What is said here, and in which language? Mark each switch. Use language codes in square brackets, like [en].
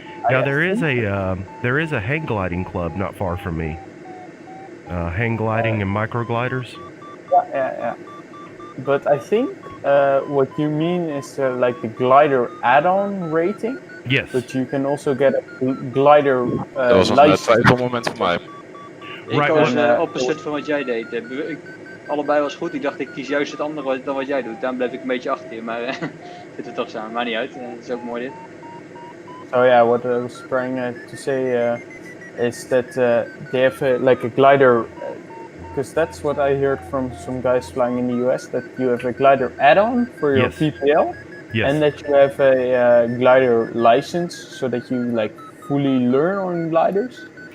[en] Now there is a hang gliding club not far from me. Hang gliding and micro gliders. Yeah. But I think what you mean is like the glider add-on rating. Yes. But you can also get a glider [nl] Dat was een twijfelmoment voor mij. Ik was opposite van wat jij deed. Allebei was goed. Ik dacht, ik kies juist het andere dan wat jij doet. Daarom bleef ik een beetje achter je. Maar zitten we toch samen. Maakt niet uit. Dat is ook mooi dit. [en] So yeah, what I was trying to say is that they have like a glider, because that's what I heard from some guys flying in the US, that you have a glider add-on for your PPL, and that you have a glider license so that you like fully learn on gliders.